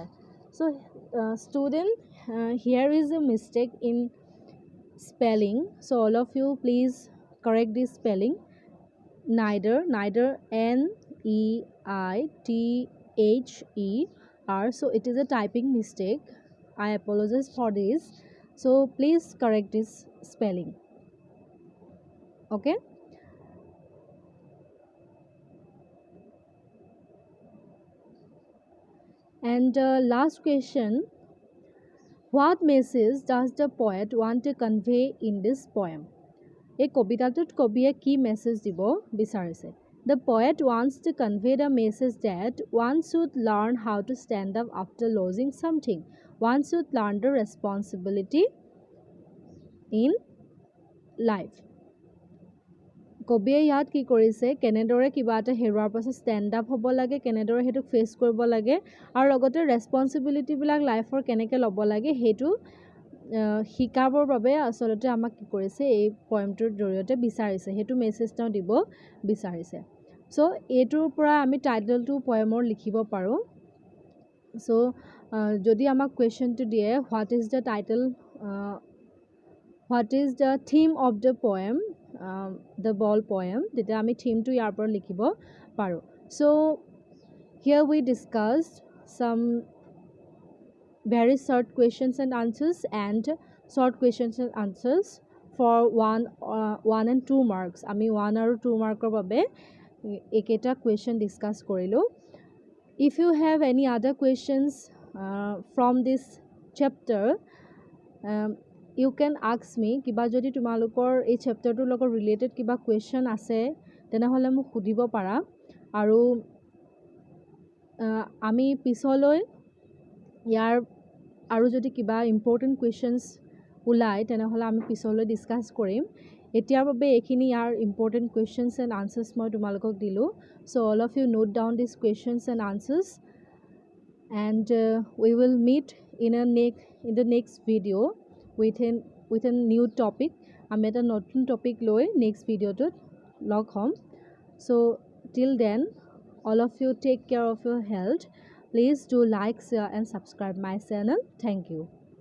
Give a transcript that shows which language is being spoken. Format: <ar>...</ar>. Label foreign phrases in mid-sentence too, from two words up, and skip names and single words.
<en>So student, here is a mistake in spelling, so all of you please correct this spelling. neither NEITHER, so it is a typing mistake. I apologize for this, so please correct this spelling. Okay, and last question, what message does the poet want to convey in this poem?</en> <as>এই কবিতাটোত কবিয়ে কি মেছেজ দিব বিচাৰিছে?</as> <en>The poet wants to convey the message that one should learn how to stand up after losing something. One should learn the responsibility in life.</en> <as>কবিয়ে ইয়াত কি কৰিছে? কেনেদৰে কিবা এটা হেৰুৱাৰ পাছত</as> <en>stand up</en> <as>হ'ব লাগে, কেনেদৰে সেইটো ফেচ কৰিব লাগে, আৰু লগতে ৰেছপনচিবিলিটিবিলাক লাইফৰ কেনেকৈ ল'ব লাগে সেইটো শিকাবৰ বাবে আচলতে আমাক কি কৰিছে? এই পয়েমটোৰ জৰিয়তে বিচাৰিছে, সেইটো মেছেজ তেওঁ দিব বিচাৰিছে। চ' এইটোৰ পৰা আমি টাইটেলটো পয়েমৰ লিখিব পাৰোঁ। চ' যদি আমাক কুৱেশ্যনটো দিয়ে</as> <en>what is the title, what is the theme of the poem, the ball poem,</en> <as>তেতিয়া আমি থিমটো ইয়াৰ পৰা লিখিব পাৰোঁ।</as> <en>So here we discussed some very short questions and answers and short questions and answers for 1 and 2 marks.</en> <as>আমি 1 আৰু 2 মাৰ্কৰ বাবে একেটা কুৱেশ্যন ডিছকাছ কৰিলোঁ।</as> <en>If you have any other questions from this chapter, you can ask me.</en> <as>কিবা যদি তোমালোকৰ এই চেপ্টাৰটোৰ লগত ৰিলেটেড কিবা কুৱেশ্যন আছে তেনেহ'লে মোক সুধিব পাৰা, আৰু আমি পিছলৈ ইয়াৰ আৰু যদি কিবা</as> <en>important questions</en> <as>ওলায় তেনেহ'লে আমি পিছলৈ ডিছকাছ কৰিম। এতিয়াৰ বাবে এইখিনি ইয়াৰ</as> <en>important questions and answers</en> <as>মই তোমালোকক দিলোঁ।</as> <en>So all of you note down this questions and answers, and we will meet in the next video with a new topic.</en> <as>আমি এটা নতুন টপিক লৈ নেক্সট ভিডিঅ'টোত লগ হ'ম।</as> <en>So till then, all of you take care of your health. Please do like, share and subscribe my channel. Thank you.</en>